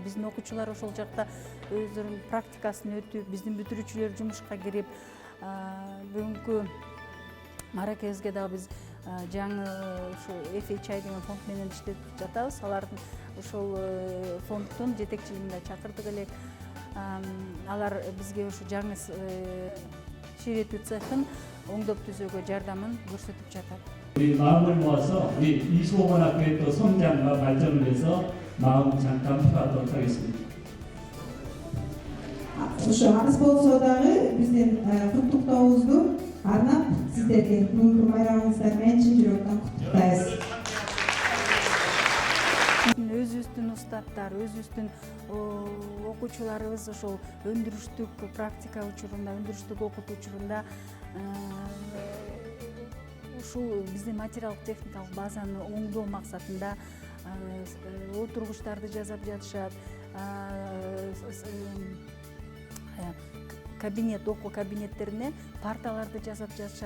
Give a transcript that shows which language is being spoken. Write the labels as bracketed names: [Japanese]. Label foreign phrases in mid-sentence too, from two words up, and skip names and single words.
[Kyrgyz] Биздин окуучулар ошол жакта өздөрүнүн практикасын өтүп, биздин бүтүрүүчүлөр жумушка кирип, бүгүнкү маракебизге дагы биз жаңы ушу FHI деген фонд менен иштеп жатабыз. Алардын ошол фонддун жетекчилигин да чакырдык элек. Алар бизге ушу жаңы ширетүү цехын оңдоп түзөөгө жардамын көрсөтүп жатат. [Korean] 우리 마음을 모아서 우리 이수호관학교의 또 성장과 발전을 위해서 마음 잠깐 필요하도록 하겠습니다. [Kyrgyz] Ошо арыз болсо дагы биздин куттуктообузду арнап сиздерге бүгүнкү майрамыңыздар менен чын жүрөктөн куттуктайбыз. Өзүбүздүн устаттар, өзүбүздүн окуучуларыбыз ошол өндүрүштүк практика учурунда, өндүрүштүк окутуу учурунда ушул биздин материалдык техникалык базаны оңдоо максатында отургучтарды жасап жатышат, окуу кабинеттерине парталарды жасап жатышат.